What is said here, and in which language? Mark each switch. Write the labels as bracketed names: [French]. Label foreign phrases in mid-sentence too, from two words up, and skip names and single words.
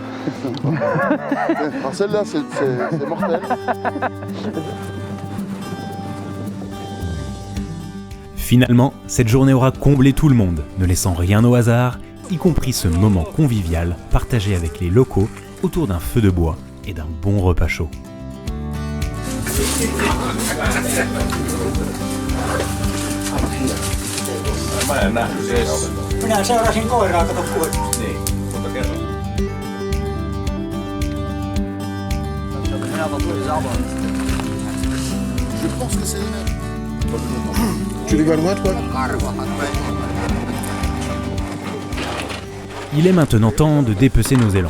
[French] Alors celle-là, c'est mortel. Finalement, cette journée aura comblé tout le monde, ne laissant rien au hasard, y compris ce moment convivial partagé avec les locaux autour d'un feu de bois et d'un bon repas chaud. [Finnish] Minä seurasin koiraa, kato kuitenkin. Niin, mutta kerran. [French] Je pense que c'est les mêmes. Tu les galois toi? Il est maintenant temps de dépecer nos élans.